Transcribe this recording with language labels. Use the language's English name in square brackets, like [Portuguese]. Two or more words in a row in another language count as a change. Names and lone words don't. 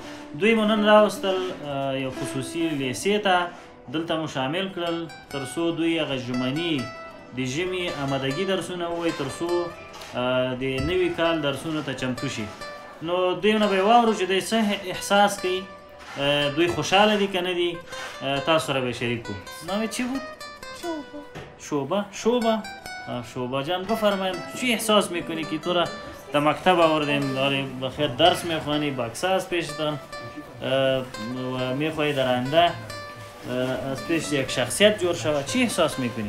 [Pashto] دوی مو نن راوستل یو خصوصي لیسې ته، دلته مو شامل کړل تر څو دوی هغه ژمني د ژمي آمادګي درسونه ووایي، تر څو د نوي کال درسونو ته چمتو شي. نو دوی نه به یې واورو چې دوی څه احساس کوي، دوی خوشحاله دي که نه دي، تاسو سره به شریک کړو. [Persian] نام چی بود؟ شوبه. شوبه جان بفرمایید چی احساس میکنی که تو را در مکتب آوردیم، داری بخیر درس میخوانی، با اکساس پیشتن و میخواهی در آینده از پیش یک شخصیت جور شود، چی احساس میکنی؟